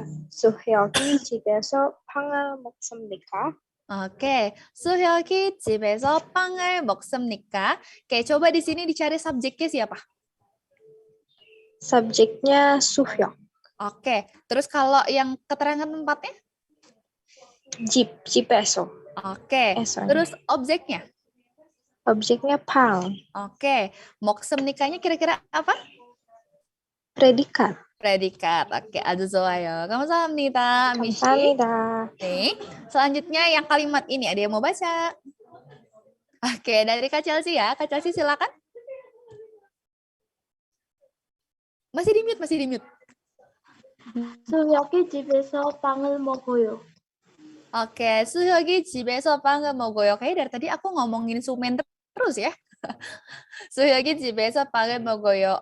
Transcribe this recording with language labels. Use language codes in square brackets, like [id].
[ko] 수혁이 집에서 빵을 먹습니까? Oke, 수혁이 집에서 빵을 먹습니까? [id] Oke, coba di sini dicari subjeknya siapa? Subjeknya 수혁. Oke, terus kalau yang keterangan tempatnya? [ko] 집에서. [id] Oke, terus objeknya? Objeknya 빵. Oke, 먹습니까nya kira-kira apa? Predikat. Predikat. [ko] Oke, aduh 좋아요. 감사합니다, Mishi. 감사합니다. [id] Nih, selanjutnya yang kalimat ini ada yang mau baca? Oke, dari Kak Chelsea ya. Kak Chelsea silakan. Masih di mute. [ko] 수혁이 집에서 빵을 먹어요. Oke, 수혁이 집에서 빵을 먹어요. [id] Kayaknya dari tadi aku ngomongin sumen terus ya. [ko] 수혁이 집에서 빵을 먹어요.